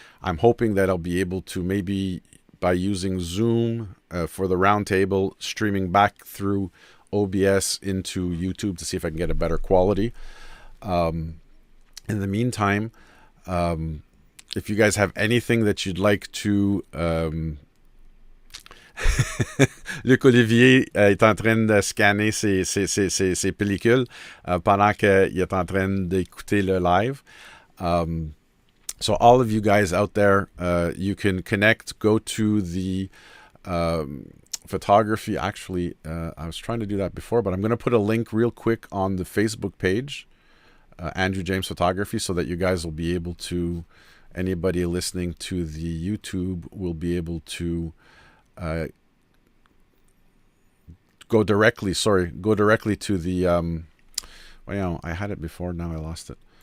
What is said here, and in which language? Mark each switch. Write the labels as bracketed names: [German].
[English] I'm hoping that I'll be able to, maybe by using Zoom for the roundtable, streaming back through OBS into YouTube to see if I can get a better quality. In the meantime, if you guys have anything that you'd like to... [French] Luc Olivier est en train de scanner ses pellicules pendant qu'il est en train d'écouter le live. [English] So all of you guys out there, you can connect, go to the photography. Actually, I was trying to do that before, but I'm going to put a link real quick on the Facebook page, Andrew James Photography, so that you guys will be able to, anybody listening to the YouTube will be able to go directly to the I had it before, now I lost it.